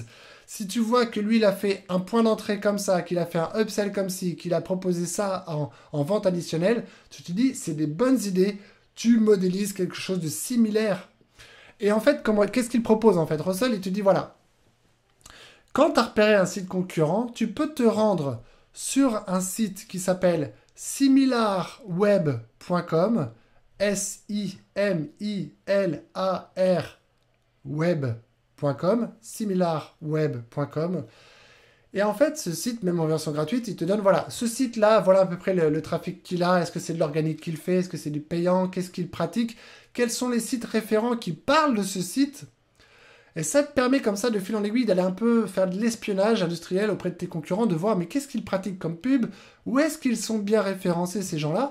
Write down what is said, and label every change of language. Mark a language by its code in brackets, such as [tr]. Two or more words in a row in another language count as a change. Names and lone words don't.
[fr] Si tu vois que lui, il a fait un point d'entrée comme ça, qu'il a fait un upsell comme ci, qu'il a proposé ça en vente additionnelle, tu te dis, c'est des bonnes idées. Tu modélises quelque chose de similaire. Et en fait, qu'est-ce qu'il propose en fait? Russell, il te dit, voilà, quand tu as repéré un site concurrent, tu peux te rendre sur un site qui s'appelle similarweb.com, S-I-M-I-L-A-R web.com, similarweb.com. Et en fait, ce site, même en version gratuite, il te donne, voilà, ce site-là, voilà à peu près le trafic qu'il a, est-ce que c'est de l'organique qu'il fait, est-ce que c'est du payant, qu'est-ce qu'il pratique, quels sont les sites référents qui parlent de ce site. Et ça te permet comme ça, de fil en aiguille, d'aller un peu faire de l'espionnage industriel auprès de tes concurrents, de voir mais qu'est-ce qu'ils pratiquent comme pub, où est-ce qu'ils sont bien référencés ces gens-là.